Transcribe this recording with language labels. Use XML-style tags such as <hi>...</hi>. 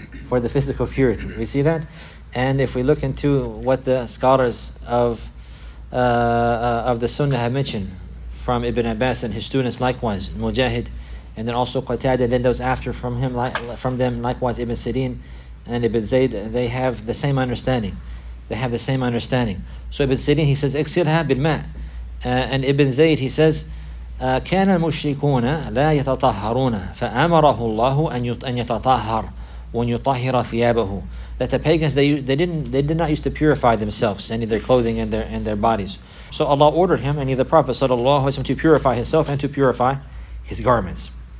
<en>We see that? And if we look into what the scholars of the Sunnah have mentioned from Ibn Abbas and his students, likewise Mujahid, and then also Qatada, then those after from them, likewise Ibn Sirin and Ibn Zayd, they have the same understanding. So Ibn Sirin, he says,</en> <ar>اغسلها بالماء.</ar> <en>And Ibn Zayd, he says,</en> <ar>كان المشركون لا يتطهرون فأمره الله أن يتطهر وأن يطهر ثيابه.</ar> <en>That the pagans, they did not used to purify themselves, any of their clothing and their bodies. So Allah ordered him, and the Prophet sallallahu alaihi wasallam, to purify himself and to purify his garments.</en>